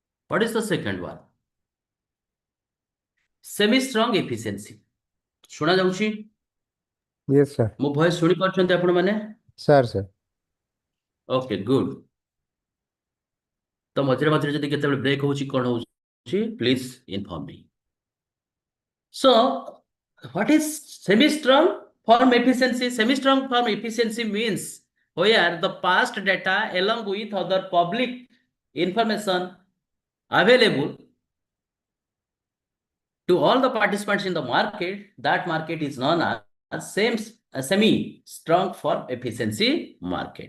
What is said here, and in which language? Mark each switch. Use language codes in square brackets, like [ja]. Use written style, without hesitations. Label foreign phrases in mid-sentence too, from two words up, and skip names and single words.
[en] What is the second one? Semi-strong efficiency. [or] ଶୁଣା ଯାଉଛି? [en] Yes, sir. [or] ମୋ ଭଏସ ଶୁଣି ପାରୁଛନ୍ତି ଆପଣ ମାନେ? [en] Sir, sir. Okay, good. [or] ତ ମଝିରେ ମଝିରେ ଯଦି କେତେବେଳେ ବ୍ରେକ୍ ହଉଛି କ'ଣ ହଉଛି [en] please inform me. So what is semi-strong form efficiency? Semi-strong form efficiency means where the past data along with other public information available to all the participants in the market, that market is known as semi-strong form efficiency market.